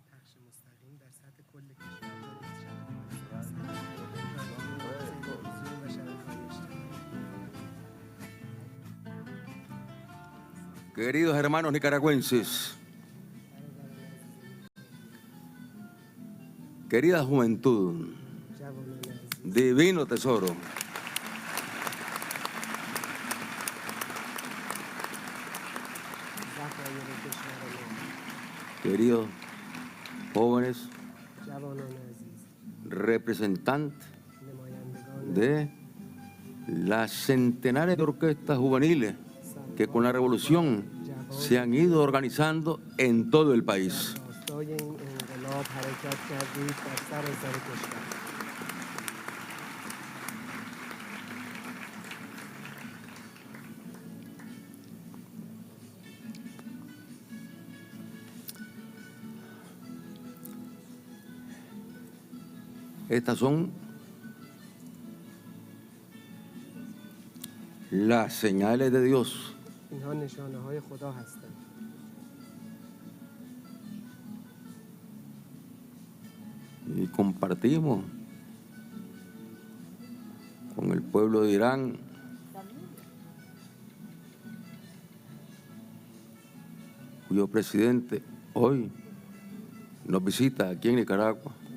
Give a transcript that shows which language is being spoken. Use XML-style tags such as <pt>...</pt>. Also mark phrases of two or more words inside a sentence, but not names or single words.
<fa>بخش مستقیم در سطح کل کشور تلویزیون و شبکه‌های اجتماعی.</fa> <es>Queridos hermanos nicaragüenses, querida juventud,</es> <fa>جوانان عزیز،</fa> <es>divino tesoro,</es> <fa>ذخایر کشور ما،</fa> <es>queridos jóvenes</es> <fa>جوانان عزیز،</fa> <es>representantes</es> <fa>نمایندگان</fa> <es>de las centenares de orquestas juveniles que con la revolución se han ido organizando en todo el país.</es> <fa>راستای این انقلاب حرکت کردید در سراسر کشور.</fa> <es>Estas son las señales de Dios.</es> <fa>اینها نشانه های خدا هستند.</fa> <es>Y compartimos con el pueblo de Irán cuyo presidente hoy nos visita aquí en Nicaragua.</es>